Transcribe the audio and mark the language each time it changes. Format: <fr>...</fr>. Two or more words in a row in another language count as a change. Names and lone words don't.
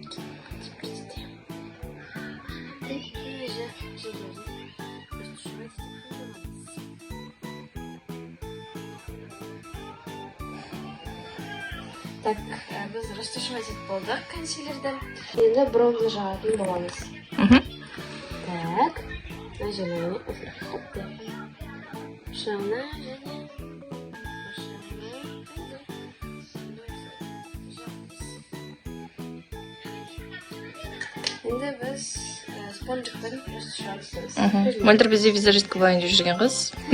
<kk>Так, біз растушевать етіп болдық консилерді. Енді бронза жағатын боламыз.</kk> <ru>Так, на желание.</ru> <kk>Шана және енді біз спонжикпен растушевать етеміз. Мөлдір бізде визажистка болайын деп жүрген қыз.</kk>